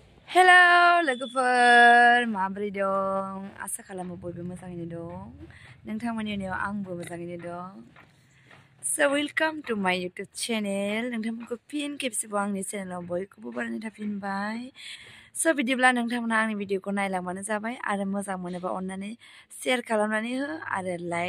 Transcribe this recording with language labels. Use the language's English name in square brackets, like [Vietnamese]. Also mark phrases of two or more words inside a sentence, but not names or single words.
[Bodo] Hello लोगोफोर माबोरै दं आसा खालामो बयबो मोजाङैनो दं नोंथांमोननि उनाव आंबो मोजाङैनो दं [English] So welcome to my YouTube [Bodo] channel नोंथांमोनखौ फिन खेबसेबाव आंनि चेनेलाव बयखौबो बरायनो थाफिनबाय So बिदिब्ला नोंथांमोना आंनि भिडिअखौ नायलांबानो जाबाय आरो मोजां मोनोबा अन्नानै शेयार खालामनानै हो आरो लाइक